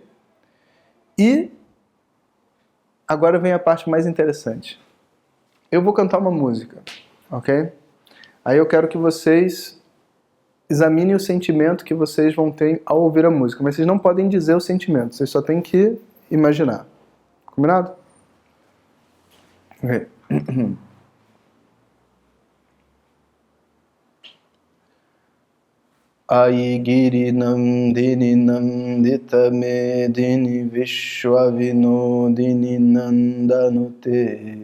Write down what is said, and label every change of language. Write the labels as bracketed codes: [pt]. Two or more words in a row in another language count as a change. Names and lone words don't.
[pt] E agora vem a parte mais interessante. Eu vou cantar uma música, ok? Aí eu quero que vocês examinem o sentimento que vocês vão ter ao ouvir a música, mas vocês não podem dizer o sentimento, vocês só têm que imaginar. Combinado? Ok. [sa] Ayi giri nandini nandita medini vishwavinodini nandanute